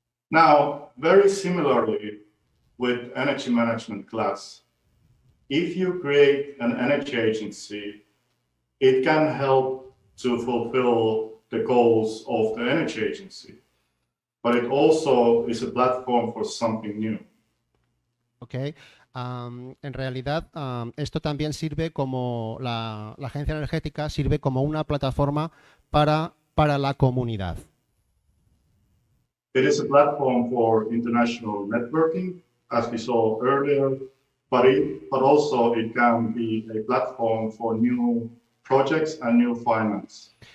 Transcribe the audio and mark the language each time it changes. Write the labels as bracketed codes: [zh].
[en] Now, very similarly with energy management class, if you create an energy agency, it can help to fulfill the goals of the energy agency, but it also is a platform for something new. Okay. [es] En realidad, esto también sirve como la agencia energética sirve como una plataforma para la comunidad. [en] It is a platform for international networking, as we saw earlier, but also it can be a platform for new projects and new finance.